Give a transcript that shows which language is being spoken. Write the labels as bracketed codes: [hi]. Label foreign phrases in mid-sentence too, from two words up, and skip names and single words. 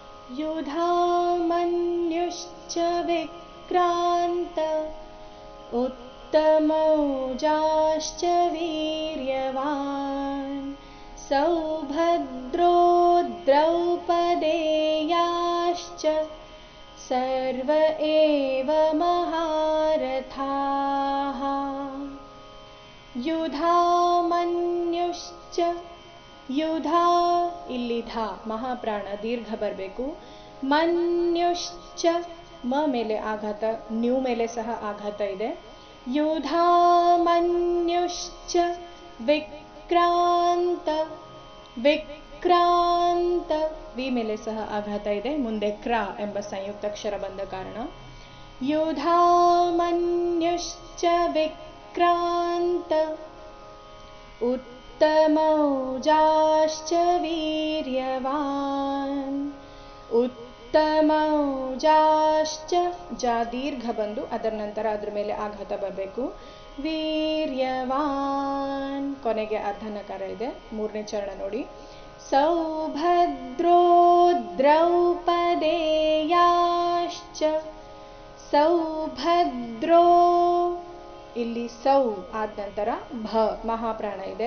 [sa] युधामन्युश्च विक्रान्त उत्तमौजाश्च वीर्यवान् सौभद्रो द्रौपदेयाश्च सर्व एव महारथाः युधामन्युश्च युधा [kn] ಇಲ್ಲಿ ಧ ಮಹಾಪ್ರಾಣ ದೀರ್ಘ ಬರಬೇಕು. ಮನ್ಯುಶ್ಚ ಮ ಮೇಲೆ ಆಘಾತ, ನ್ಯೂ ಮೇಲೆ ಸಹ ಆಘಾತ ಇದೆ. [sa] ಯುಧಾಮನ್ಯುಶ್ಚ ವಿಕ್ರಾಂತ ವಿಕ್ರಾಂತ [kn] ವಿ ಮೇಲೆ ಸಹ ಆಘಾತ ಇದೆ, ಮುಂದೆ ಕ್ರ ಎಂಬ ಸಂಯುಕ್ತಾಕ್ಷರ ಬಂದ ಕಾರಣ. [sa] ಯುಧಾಮನ್ಯುಶ್ಚ ವಿಕ್ರಾಂತ उत्तमौजाश्च वीर्यवान् उत्तमौजाश्च [kn] ಜ ದೀರ್ಘ ಬಂದು ಅದರ ನಂತರ ಅದ್ರ ಮೇಲೆ ಆಘಾತ ಬರಬೇಕು. ವೀರ್ಯವಾನ್ ಕೊನೆಗೆ ಅರ್ಧನಕಾರ ಇದೆ. ಮೂರನೇ ಚರಣ ನೋಡಿ. [sa] ಸೌಭದ್ರೋ ದ್ರೌಪದೇಯಾಶ್ಚ ಸೌಭದ್ರೋ [kn] ಇಲ್ಲಿ ಸೌ ಆದ ನಂತರ ಭ ಮಹಾಪ್ರಾಣ ಇದೆ.